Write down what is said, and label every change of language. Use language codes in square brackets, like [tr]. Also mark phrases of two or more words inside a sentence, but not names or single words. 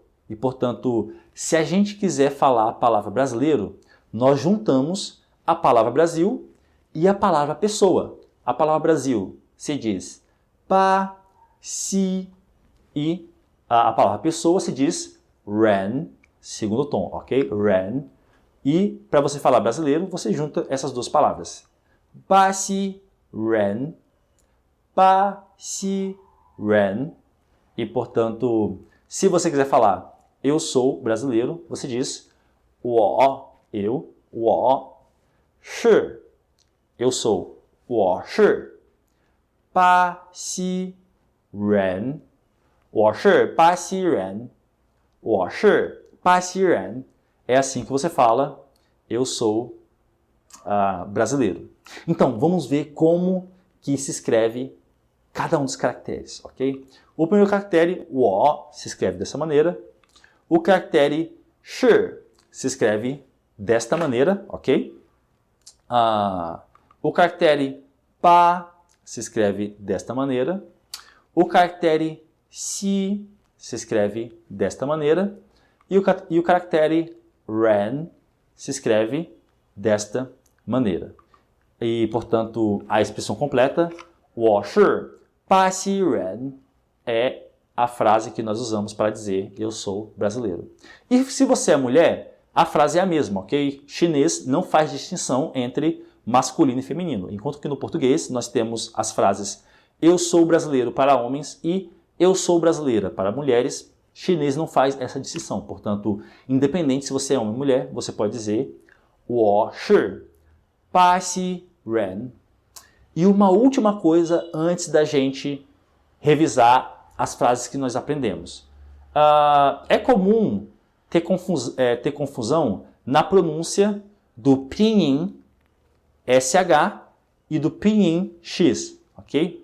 [pt] E, portanto, se a gente quiser falar a palavra brasileiro, nós juntamos a palavra Brasil e a palavra pessoa. A palavra Brasil se diz ba, si, e a palavra pessoa se diz ren, segundo tom, ok? Ren. E para você falar brasileiro, você junta essas 2 palavras. [zh] 巴西人。巴西, ren. [pt] E, portanto, se você quiser falar eu sou brasileiro, você diz 我, eu, [zh] 我是, [pt] eu sou, [zh] 我是巴西人, 我是巴西人, 我是巴西人. [pt] É assim que você fala eu sou brasileiro. Então, vamos ver como que se escreve cada um dos caracteres, ok? O primeiro caractere, o O, se escreve dessa maneira. O caractere shi se escreve desta maneira, ok? O caractere pa se escreve desta maneira. O caractere si se escreve desta maneira. E o caractere ren se escreve desta maneira. E, portanto, a expressão completa, [zh] 我是巴西人, [pt] é a frase que nós usamos para dizer eu sou brasileiro. E se você é mulher, a frase é a mesma, ok? Chinês não faz distinção entre masculino e feminino, enquanto que no português nós temos as frases eu sou brasileiro para homens e eu sou brasileira para mulheres. chinês não faz essa distinção. Portanto, independente se você é homem ou mulher, você pode dizer [zh] 我是巴西人. [pt] E uma última coisa antes da gente revisar as frases que nós aprendemos. É comum ter confusão na pronúncia do pinyin SH e do pinyin X, ok?